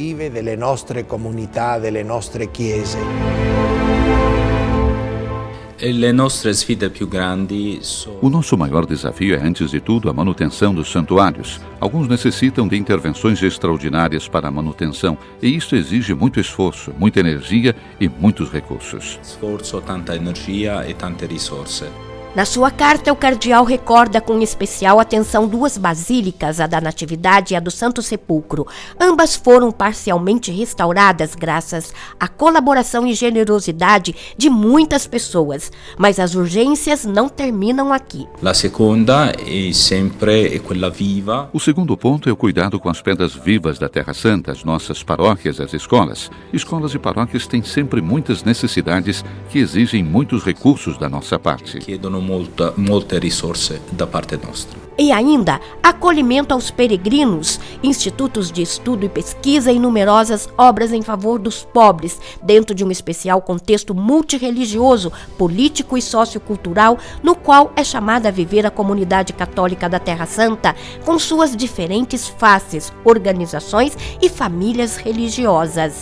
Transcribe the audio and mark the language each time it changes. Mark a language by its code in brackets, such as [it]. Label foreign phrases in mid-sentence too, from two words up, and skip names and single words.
[pt] O nosso maior desafio é, antes de tudo, a manutenção dos santuários. Alguns necessitam de intervenções extraordinárias para a manutenção, e isso exige muito esforço, muita energia e muitos recursos. [it] Tanta energia e tante risorse. [pt] Na sua carta, o cardeal recorda com especial atenção duas basílicas, a da Natividade e a do Santo Sepulcro. Ambas foram parcialmente restauradas graças à colaboração e generosidade de muitas pessoas. Mas as urgências não terminam aqui. [it] La seconda è sempre quella viva. [pt] O segundo ponto é o cuidado com as pedras vivas da Terra Santa, as nossas paróquias, as escolas. Escolas e paróquias têm sempre muitas necessidades que exigem muitos recursos da nossa parte. [it] Molte risorse da parte nostra. [pt] E ainda, acolhimento aos peregrinos, institutos de estudo e pesquisa e numerosas obras em favor dos pobres, dentro de um especial contexto multirreligioso, político e sociocultural, no qual é chamada a viver a comunidade católica da Terra Santa, com suas diferentes faces, organizações e famílias religiosas.